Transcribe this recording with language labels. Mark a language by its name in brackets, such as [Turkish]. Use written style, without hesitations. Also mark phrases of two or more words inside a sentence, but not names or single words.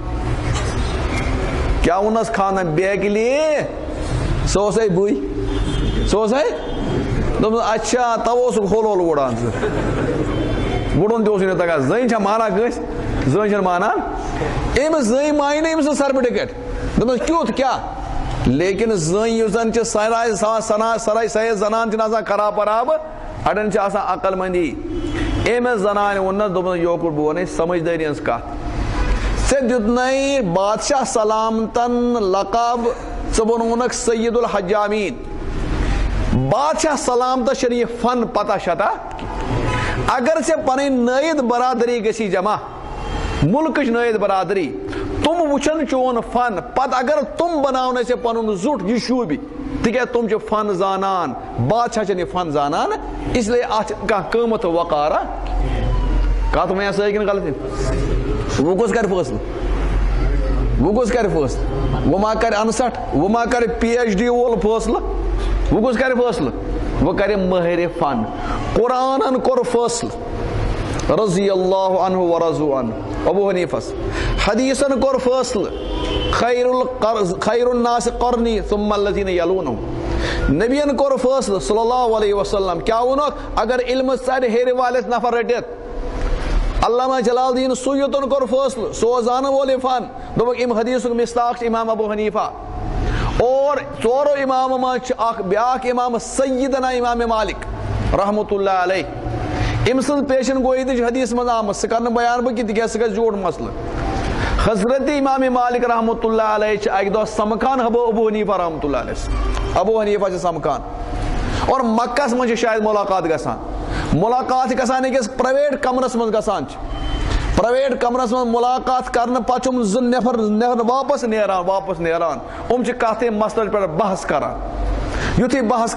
[Kashmiri] کیا ونس خانہ بیکلی سہ بے سہ اچھا تو ہول ہول وڑان وڑن تہ تگان زن چھا مانا کس زن چھ مانان امس زن مانہ امس سرٹفکیٹ دپس کیُتھ کیا لیکن زن یُس زن سراے سید زنان چھنہٕ آسان خراب پراب اڑن چھ آسان عقل مندی امس زنانہ ووننس دوٚپنس یوکُٹ بہٕ ونے سمجھدٲری ہٕنٛز کتھ ژےٚ دیُتنَے بادشاہ سلامتن لقب ژٕ بنوونکھ سید الحجامین بادشاہ سلامتس چھنہٕ یہِ فن پتہ شتہ اگر ژےٚ پنٕنۍ نٲیِد برادری گژھی جمع ملکٕچ نٲیِد برادری تم وچھن چون فن پتہ اگر تم بناون ژےٚ پنُن زُٹھ یہِ شوٗبہِ تِکیٛازِ تم چھِ فن زانان بادشاہ چھنہٕ یہِ فن زانان [Urdu] اس لیے [Kashmiri] اتھ چھِ کانٛہہ قۭمتھ وقارا کتھ وۄنۍ صحیح کِنہٕ غلط وۄنۍ کُس کرِ فٲصلہٕ وۄنۍ کُس کرِ فٲصلہٕ وۄنۍ ما کرِ انسٹھ وۄنۍ ما کرِ PhD وول فٲصلہٕ وۄنۍ کُس کرِ فٲصلہٕ وۄنۍ کرِ مٲہرِ فن قرآنن کوٚر فٲصلہٕ [Arabic] رضی اللہ عنہ ورضوا عنہ [Kashmiri] ابو حنیفس حدیثن کوٚر فٲصلہٕ [Arabic] خیر الناس قرنی ثم الذین یلونہم [Kashmiri] نبین کوٚر فٲصلہٕ صلی اللہ علیہ وسلم کیا وونکھ اگر علم ژرِ ہیرِ والٮ۪س نفر رٔٹِتھ علامہ جلال الدین سیوطن کوٚر فٲصلہٕ سُہ اوس زانن وول یہِ فن دوٚپُکھ امہِ حدیثُک مصداق چھُ امام ابو حنیفہ اور ژورو امامو منٛز چھُ اکھ بیاکھ امام سیدنا امام مالک رحمۃ اللہ علیہ أمۍ سٕنٛز پیشن گویی تہِ چھِ حدیث منٛز آمٕژ سُہ کرنہٕ بیان بہٕ کینٛہہ تِکیٛازِ سُہ گژھِ زیوٗٹھ مسلہٕ حضرت امام مالک رحمۃ اللہ علیہ چھِ اکہِ دۄہ سمکھان ابو حنیفہ رحمۃ اللہ علیہ ابو حنیفہ چھِ سمکھان اور مکہس منٛز چھِ شاید ملاقات گژھان ملاقات چھِ گژھان أکِس پرایویٹ کمرس منٛز گژھان چھِ پرایویٹ کمرس منٛز ملاقات کرنہٕ پتہٕ چھِ یِم زٕ نفر واپس نیران یِم چھِ کتھ مسلس پٮ۪ٹھ بحث کران یُتھُے بحث